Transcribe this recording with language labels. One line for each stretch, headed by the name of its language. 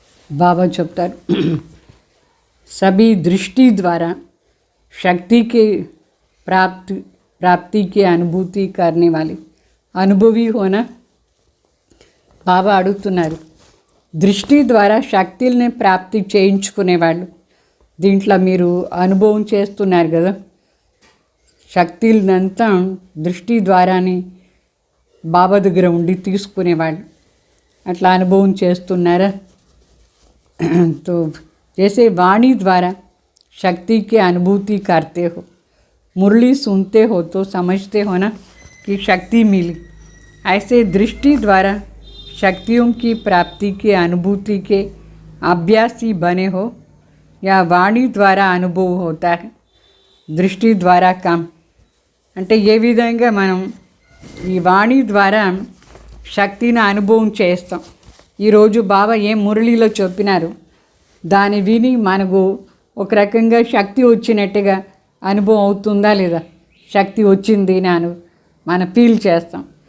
Hindi: बाबा
Telugu: చెప్తారు
Hindi: सभी दृष्टि द्वारा शक्ति के प्राप्ति की अनुभूति करने वाले अनुभवी होना.
Telugu: బాబా అడుగుతున్నారు దృష్టి ద్వారా శక్తుల్ని ప్రాప్తి చేయించుకునేవాళ్ళు. దీంట్లో మీరు అనుభవం చేస్తున్నారు కదా, శక్తులనంతా దృష్టి ద్వారానే బాబా దగ్గర ఉండి తీసుకునేవాళ్ళు. అట్లా అనుభవం చేస్తున్నారా?
Hindi: तो जैसे वाणी द्वारा शक्ति की अनुभूति करते हो, मुरली सुनते हो तो समझते हो ना कि शक्ति मिली, ऐसे दृष्टि द्वारा शक्तियों की प्राप्ति की अनुभूति के अभ्यासी बने हो या वाणी द्वारा अनुभव होता है. दृष्टि द्वारा काम
Telugu: అంటే ఏ విధంగా మనం ఈ వాణి ద్వారా శక్తిని అనుభవం చేస్తాం. ఈరోజు బాబా ఏం మురళిలో చెప్పినారు దాన్ని విని మనకు ఒక రకంగా శక్తి వచ్చినట్టుగా అనుభవం అవుతుందా లేదా, శక్తి వచ్చింది అని మనం ఫీల్ చేస్తాం.